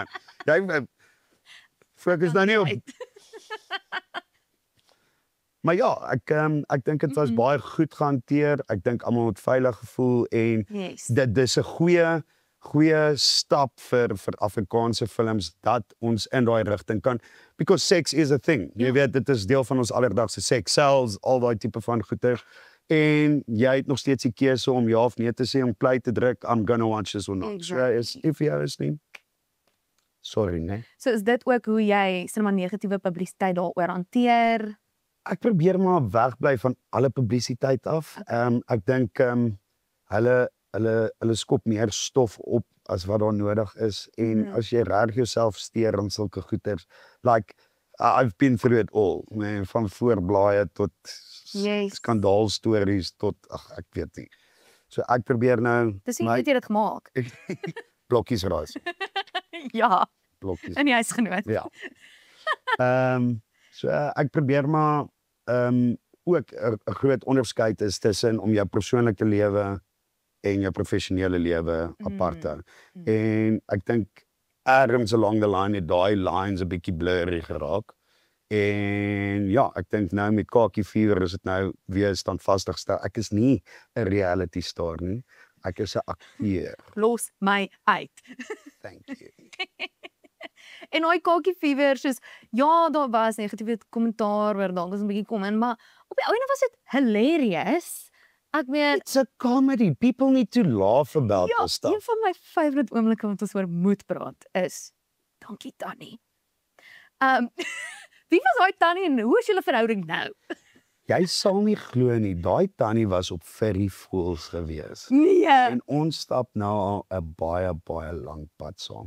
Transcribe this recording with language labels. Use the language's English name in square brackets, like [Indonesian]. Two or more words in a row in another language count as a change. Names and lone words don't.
[Afrikaans] Jy fokus nou nie op Maar ja, ek dink dit was baie goed gehanteer. Ek dink almal het veilig gevoel en Yes. dit dis 'n goeie stap vir Afrikaanse films dat ons in daai rigting kan [English] because sex is a thing. [Afrikaans] Jy weet dit is deel van ons alledaagse seks, selfs al daai tipe van goeie. En jy het nog steeds die keuse om ja of nee te sê om play te druk. [English] I'm gonna watch this or not. Exactly. So if you [Afrikaans] is nie. Sorry, nee. So is dit ook hoe jy sinema negatiewe publisiteit daaroor hanteer? Ek probeer maar wegbly van alle publisiteit af. Ek dink hulle skop meer stof op as wat daar nodig is en as jy reg jouself steur aan sulke goeters, [English] like I've been through it all, [Afrikaans] man, van voorblaaie tot skandaalstories tot ek weet nie. So ek probeer nou Dis nie het jy dit gemaak. blokkies raas. Ja, Blokkies. in die huisgenoot. Ja. So ek probeer maar ook 'n groot onderskeid is tussen om jou persoonlike lewe en jou professionele lewe apart te hou. En ek dink ergens [English] along the line [Afrikaans] het daai lines 'n bietjie blurry geraak. En ja, ek dink nou met Khaki Fever is dit nou weer standvastig stel. Ek is nie 'n reality star nie. Ek is 'n akteur. Los my uit. [English] Thank you. [Afrikaans] En daai Khaki Fever soos ja, daar was negatiewe kommentaar oor dalk is 'n bietjie kom in, maar op die einde was dit hilarious. Ek meen [English] It's a comedy. People need to laugh about [Afrikaans] ja, [English] this stuff. [Afrikaans] een van my favourite oomblikke wat ons oor moet praat is dankie Tannie. Wie was daai Tannie en hoe is julle verhouding nou? Jy sal nie glo nie, daai tannie was op Ferry Fools gewees. Nee. En ons stap nou al 'n baie lang pad saam.